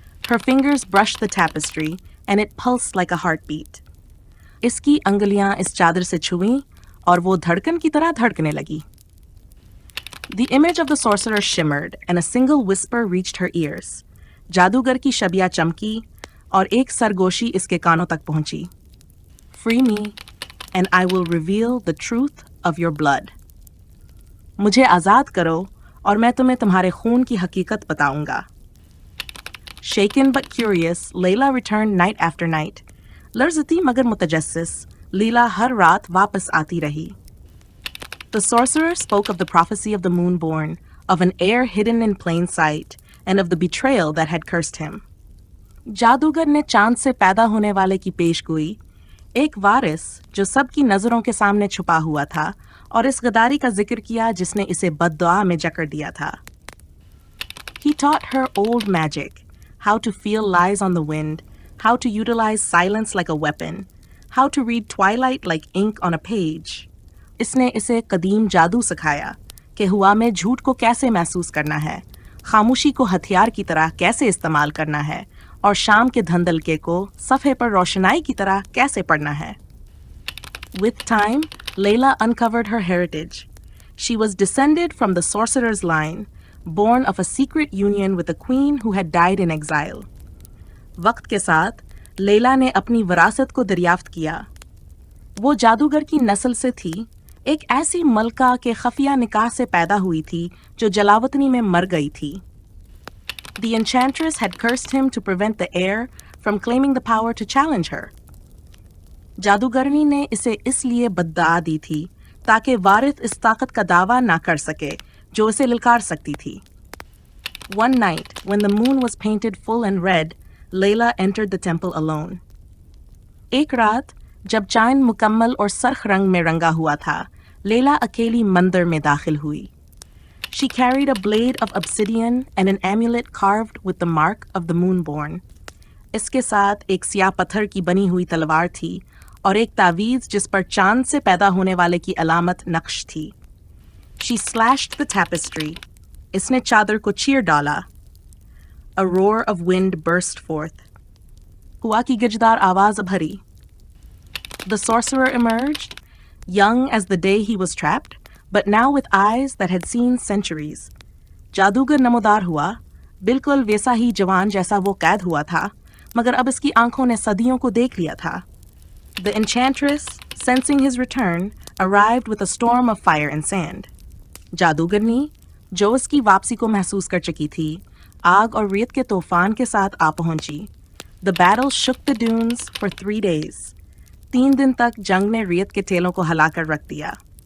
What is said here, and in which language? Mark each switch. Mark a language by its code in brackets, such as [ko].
[en] Her fingers brushed the tapestry, and it pulsed like a heartbeat. [hi] इसकी अंगुलियां इस चादर से छुईं और वो धड़कन की तरह धड़कने लगी. [en] The image of the sorcerer shimmered, and a single whisper reached her ears. [hi] जादूगर की शबिया चमकी और एक सरगोशी इसके कानों तक पहुंची. [en] Free me, and I will reveal the truth of your blood. [hi] मुझे आज़ाद करो और मैं तुम्हें तुम्हारे खून की हकीकत बताऊंगा. [en] Shaken but curious, Layla returned night after night. [hi] लर्ज़ती मगर मुतजस्सिस, लीला हर रात वापस आती रही. [en] The sorcerer spoke of the prophecy of the moonborn, of an heir hidden in plain sight, and of the betrayal that had cursed him. [hi] जादूगर ने चांद से पैदा होने वाले की पेशगोई, एक वारिस जो सबकी नजरों के सामने छुपा हुआ था, और इस गदारी का जिक्र किया जिसने इसे बद्दुआ में जकड़ दिया था. [en] He taught her old magic, how to feel lies on the wind, how to utilize silence like a weapon, how to read twilight like ink on a page. [hi] इसने इसे कदीम जादू सिखाया कि हुआ में झूठ को कैसे महसूस करना है, खामोशी को हथियार की तरह कैसे इस्तेमाल करना है, और शाम के धंधलके को सफ़े पर रोशनाई की तरह कैसे पढ़ना है. [en] With time, Layla uncovered her heritage. She was descended from the sorcerer's line, born of a secret union with a queen who had died in exile. [hi] वक्त के साथ लैला ने अपनी विरासत को दरियाफ्त किया. वो जादूगर की नस्ल से थी, एक ऐसी मलका के खफिया निकाह से पैदा हुई थी जो जलावतनी में मर गई थी. [en] The enchantress had cursed him to prevent the heir from claiming the power to challenge her. [hi] जादूगरनी ने इसे इसलिए बद्दुआ दी थी ताकि वारिस इस ताकत का दावा ना कर सके जो इसे ललकार सकती थी. [en] One night, when the moon was painted full and red, Layla entered the temple alone. [hi] एक रात जब चांद मुकम्मल और सरख रंग में रंगा हुआ था, लैला अकेली मंदिर में दाखिल हुई. [en] She carried a blade of obsidian and an amulet carved with the mark of the moonborn. [hi] इसके साथ एक सियाह पत्थर की बनी हुई तलवार थी और एक तावीज़ जिस पर चांद से पैदा होने वाले की अलामत नक्श थी. [en] She slashed the tapestry. [hi] इसने चादर को चीर डाला. [en] A roar of wind burst forth. [hi] हुआ की गिरजदार आवाज भरी. [en] The sorcerer emerged, young as the day he was trapped, but now with eyes that had seen centuries. [hi] जादूगर नमोदार हुआ, बिल्कुल वैसा ही जवान जैसा वो कैद हुआ था, मगर अब इसकी आंखों ने सदियों को देख लिया था. [en] The enchantress, sensing his return, arrived with a storm of fire and sand. [hi] जादूगरनी, जो उसकी वापसी को महसूस कर चुकी थी, आग और रेत के तूफान के साथ आ पहुंची. [en] The battle shook the dunes for 3 days. [hi] 3 दिन तक जंग ने रेत के टेलों को हिलाकर रख दिया.